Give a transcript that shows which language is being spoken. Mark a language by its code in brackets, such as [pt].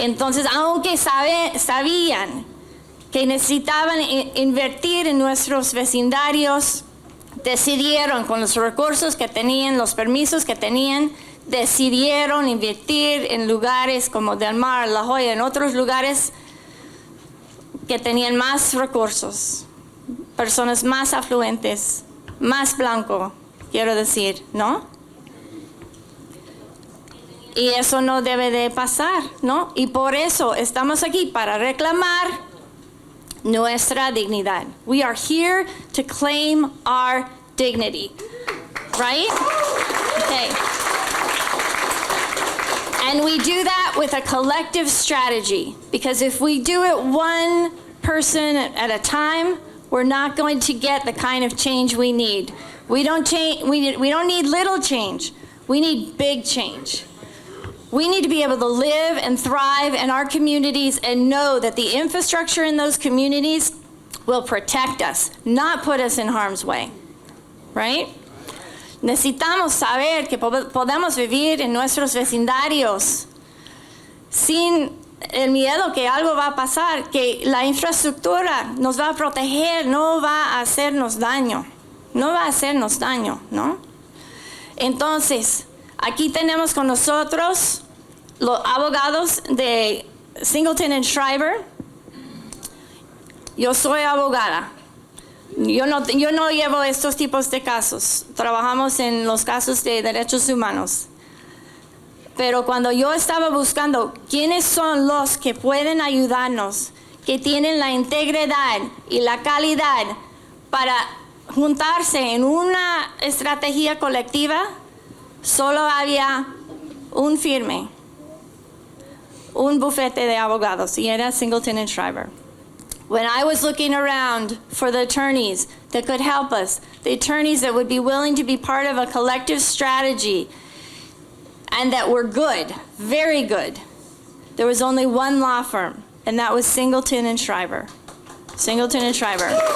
[es] Entonces, aunque sabían que necesitaban invertir en nuestros vecindarios, decidieron con los recursos que tenían, los permisos que tenían, decidieron invertir en lugares como Del Mar, La Jolla, en otros lugares que tenían más recursos, personas más afluentes, más blanco, quiero decir, ¿no? Y eso no debe de pasar, ¿no? Y por eso estamos aquí para reclamar nuestra dignidad. [en] We are here to claim our dignity, right? Okay. And we do that with a collective strategy, because if we do it one person at a time, we're not going to get the kind of change we need. We don't need little change. We need big change. We need to be able to live and thrive in our communities and know that the infrastructure in those communities will protect us, not put us in harm's way, right? [es] Necesitamos saber que podemos vivir en nuestros vecindarios sin el miedo que algo va a pasar, que la infraestructura nos va a proteger, no va a hacernos daño, ¿no? Entonces, aquí tenemos con nosotros los abogados de Singleton Schreiber. Yo soy abogada. Yo no llevo estos tipos de casos. Trabajamos en los casos de derechos humanos. Pero cuando yo estaba buscando quiénes son los que pueden ayudarnos, que tienen la integridad y la calidad para juntarse en una estrategia colectiva, solo había un firme, un bufete de abogados, y era Singleton Schreiber. [en] When I was looking around for the attorneys that could help us, the attorneys that would be willing to be part of a collective strategy and that were good, very good, there was only one law firm, and that was Singleton Schreiber. Singleton Schreiber.